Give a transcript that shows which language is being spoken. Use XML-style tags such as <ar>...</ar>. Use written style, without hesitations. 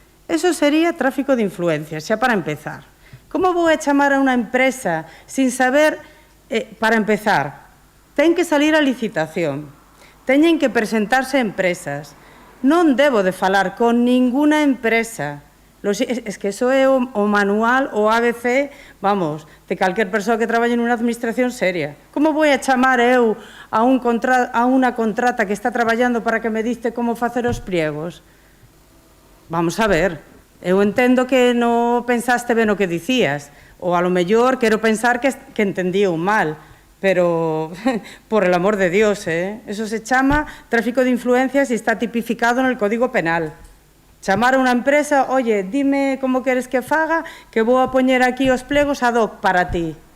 <gl>Eso sería tráfico de influencias, xa para empezar. Como vou a chamar a unha empresa sin saber, para empezar, ten que salir a licitación, teñen que presentarse empresas. Non debo de falar con ninguna empresa. Es que eso é o manual, o ABC, vamos, de calquer persoa que traballe nunha administración seria. Como vou a chamar eu a unha contrata que está traballando para que me diste como facer os pliegos? Vamos a ver, eu entendo que non pensaste ben o que dicías, ou a lo mellor quero pensar que entendío mal, pero,</gl> <es>por el amor de Dios, eso se chama tráfico de influencias y está tipificado en el Código Penal.</es> <gl>Chamar a unha empresa, oye, dime como queres que faga, que vou a poñer aquí os plegos ad hoc para ti.</gl>